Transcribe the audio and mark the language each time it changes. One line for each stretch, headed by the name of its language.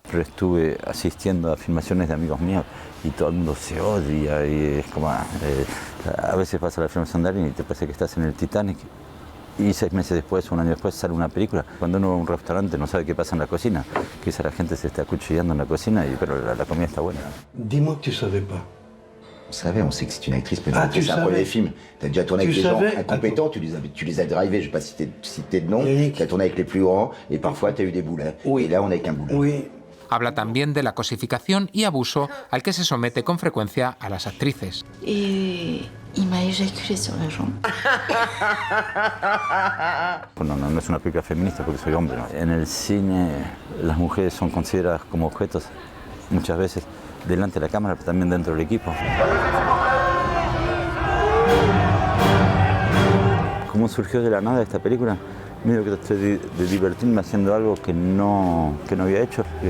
Spanish: Pero estuve asistiendo a filmaciones de amigos míos y todo el mundo se odia y es como... a veces pasa la filmación de alguien y te parece que estás en el Titanic y 6 meses después, 1 año después sale una película. Cuando uno va a un restaurante no sabe qué pasa en la cocina, quizá la gente se está acuchillando en la cocina, pero la comida está buena.
French: Dis-moi que tu savais pas. On savait, on sait que c'est une actrice, mais c'est un premier film. Tu as déjà tourné avec des gens incompétents, tu les as drivés, je ne vais pas citer de nom, tu as tourné avec les plus grands, et parfois tu as eu des boulets. Oui. Et là, on n'a qu'un boulet. Oui.
Spanish: Habla también de la cosificación y abuso al que se somete con frecuencia a las actrices.
French: Y m'a éjaculé sur la jambe.
Spanish: No es una película feminista porque soy hombre, ¿no? En el cine las mujeres son consideradas como objetos muchas veces delante de la cámara, pero también dentro del equipo. ¿Cómo surgió de la nada esta película? Medio que traté de divertirme haciendo algo que no había hecho.